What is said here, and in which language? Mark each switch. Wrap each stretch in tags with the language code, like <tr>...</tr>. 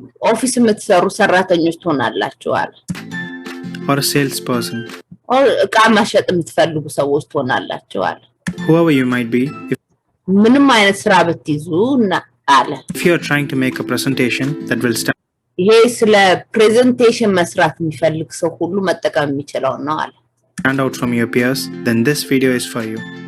<am>ኦፊስ የምትሰሩ ሰራተኞች ትሆናላችሁ አለ።</am> <en>Or a salesperson.</en> <am>Or እቃ ማሸጥ የምትፈልጉ ሰዎች ትሆናላችሁ አለ።</am> <en>Whoever you might be.</en> <am>ምንም አይነት ስራ ብትይዙ እና አለ።</am> <en>If you are trying to make a presentation that will stand</en> <am>ይሄ ስለ ፕሬዘንቴሽን መስራት የሚፈልግ ሰው ሁሉ መጠቀም የሚችለው ነው አለ።</am> <en>out from your peers, then this video is for you.</en>